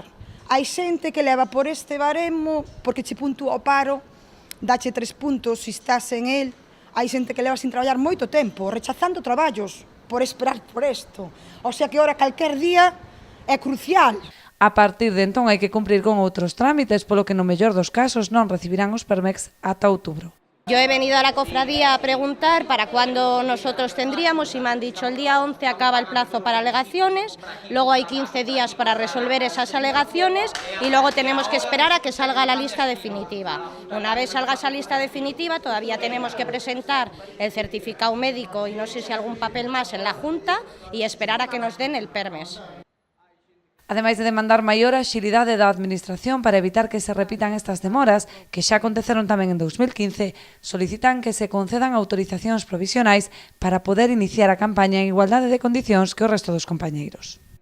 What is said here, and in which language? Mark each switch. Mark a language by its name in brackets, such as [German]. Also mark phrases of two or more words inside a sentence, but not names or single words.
[Galician] Hai xente que leva por este baremo, porque che puntúa o paro, dache 3 puntos se estás [Spanish] en el. [Galician] Hai xente que leva sin traballar moito tempo, rechazando traballos, por esperar por isto. [Spanish] O sea que ahora [Galician] calquer día é crucial. A partir de entón hai que cumprir con outros trámites, polo que no mellor dos casos non recibirán os permex ata outubro. [Spanish] Yo he venido a la cofradía a preguntar para cuándo nosotros tendríamos y me han dicho el día 11 acaba el plazo para alegaciones, luego hay 15 días para resolver esas alegaciones y luego tenemos que esperar a que salga la lista definitiva. Una vez salga esa lista definitiva todavía tenemos que presentar el certificado médico y no sé si algún papel más en la Junta y esperar a que nos den el permes. [Galician] Ademais de demandar maior axilidade da Administración para evitar que se repitan estas demoras, que xa aconteceron tamén en 2015, solicitan que se concedan autorizacións provisionais para poder iniciar a campaña en igualdade de condicións que o resto dos compañeiros.